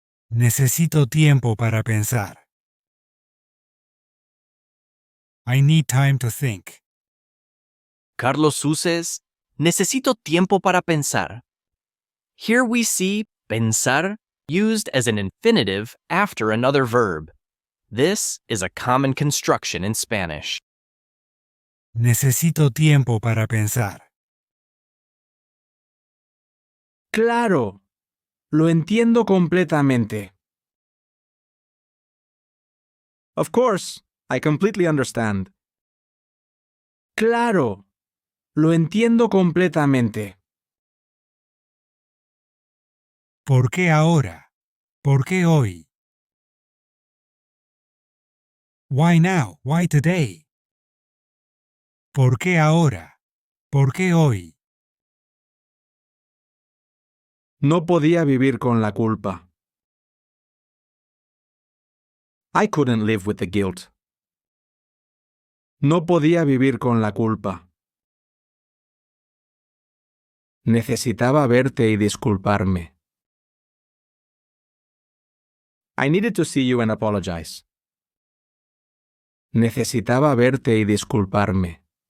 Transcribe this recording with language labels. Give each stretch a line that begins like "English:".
Spanish: Necesito tiempo para pensar.
English: I need time to think.
Spanish: Carlos uses necesito tiempo para pensar.
English: Here we see pensar used as an infinitive after another verb. This is a common construction in Spanish.
Spanish: Necesito tiempo para pensar. Claro. Lo entiendo completamente.
English: Of course, I completely understand.
Spanish: Claro. Lo entiendo completamente. ¿Por qué ahora? ¿Por qué hoy?
English: Why now? Why today?
Spanish: ¿Por qué ahora? ¿Por qué hoy? No podía vivir con la culpa.
English: I couldn't live with the guilt.
Spanish: No podía vivir con la culpa. Necesitaba verte y disculparme.
English: I needed to see you and apologize.
Spanish: Necesitaba verte y disculparme.